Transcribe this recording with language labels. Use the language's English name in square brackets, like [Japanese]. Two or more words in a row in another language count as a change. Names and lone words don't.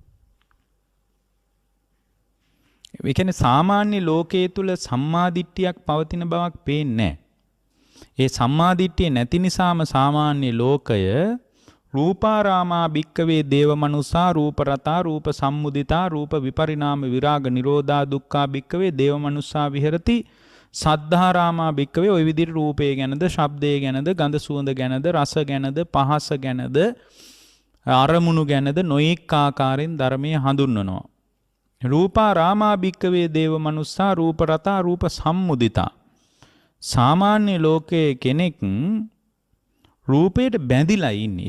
[Sinhala] ඒ කියන්නේ සාමාන්‍ය ලෝකයේ තුල සම්මාදිට්ඨියක් පවතින බවක් පේන්නේ නැහැ. ඒ සම්මාදිට්ඨිය නැති නිසාම සාමාන්‍ය ලෝකය [Pali] රූපාරාමා භික්කවේ දේවමනුසා රූපරතා රූප සම්මුදිතා රූප විපරිණාම විරාග නිරෝධා දුක්ඛා භික්කවේ දේවමනුසා විහෙරති සද්ධාරාමා භික්කවේ [Sinhala] ওই විදිහට රූපය ගැනද ශබ්දය ගැනද ගඳ සුවඳ ගැනද රස ගැනද පහස ගැනද අරමුණු ගැනද නොඑක ආකාරයෙන් ධර්මයේ හඳුන්වනවා. [Pali] රූපාරාමා භික්කවේ දේවමනුසා රූපරතා රූප සම්මුදිතා. [Sinhala] සාමාන්‍ය ලෝකයේ කෙනෙක් රූපයට බැඳිලා ඉන්නේ.